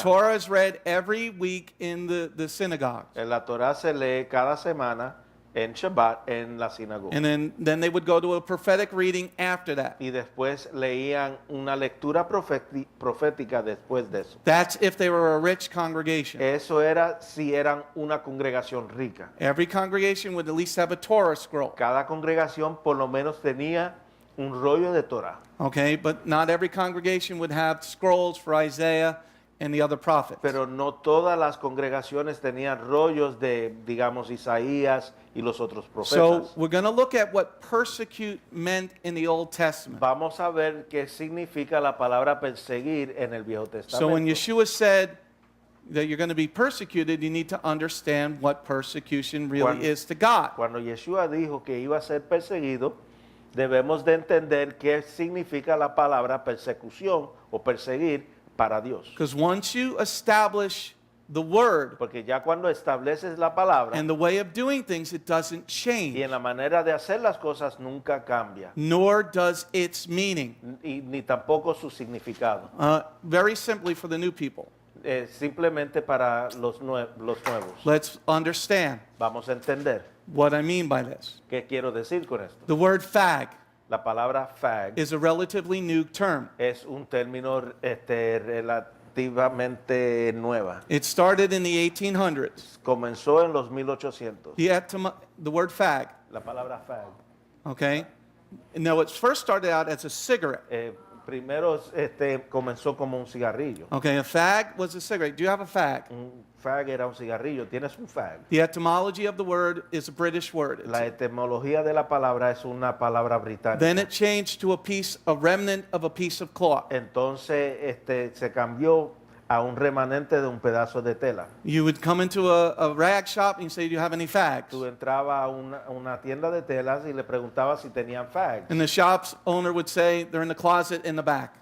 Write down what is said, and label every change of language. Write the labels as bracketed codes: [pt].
[en] Torah is read every week in the synagogues. [es] La Torah se lee cada semana en Shabbat en la sinagoga. [en] And then they would go to a prophetic reading after that. [es] Y después leían una lectura profética después de eso. [en] That's if they were a rich congregation. [es] Eso era si eran una congregación rica. [en] Every congregation would at least have a Torah scroll. [es] Cada congregación por lo menos tenía un rollo de Torah. [en] Okay, but not every congregation would have scrolls for Isaiah and the other prophets. [es] Pero no todas las congregaciones tenían rollos de, digamos, Isaías y los otros [en] So [es] profetas. [en] we're going to look at what persecute meant in the Old Testament. [es] Vamos a ver qué significa la palabra perseguir en el Viejo [en] So when [es] Testamento. [en] Yeshua said that you're going to be persecuted, you need to understand what persecution really [es] Cuando- is to God. Cuando Yeshua dijo que iba a ser perseguido, debemos de entender qué significa la palabra persecución o perseguir para Dios. [en] Because once you establish the word [es] Porque ya cuando estableces la palabra [en] and the way of doing things, it doesn't [es] y [en] change, [es] en la manera de hacer las cosas nunca cambia, [en] nor does its meaning. [es] ni tampoco su significado. [en] Very simply for the new people, [es] Simplemente para los nuevos. [en] let's understand [es] Vamos a entender [en] what I mean by this. [es] qué quiero decir con esto. [en] The word fag [es] La palabra fag [en] is a relatively new term. [es] es un término relativamente nueva. [en] It started in the 1800s. [es] Comenzó en los 1800. [en] The word fag, [es] La palabra fag. [en] okay? Now, it first started out as a cigarette. [es] Primero comenzó como un cigarrillo. [en] Okay, a fag was a cigarette. Do you have a fag? [es] Un fag era un cigarrillo. Tienes un fag. [en] The etymology of the word is a British word. [es] La etimología de la palabra es una palabra británica. [en] Then it changed to a remnant of a piece of cloth. [es] Entonces se cambió a un remanente de un pedazo de tela. [en] You would come into a rag shop and say, do you have any fags? [es] Tú entrabas a una tienda de telas y le preguntabas si tenían fags. [en] And the shop's owner would say, they're in the closet in the back.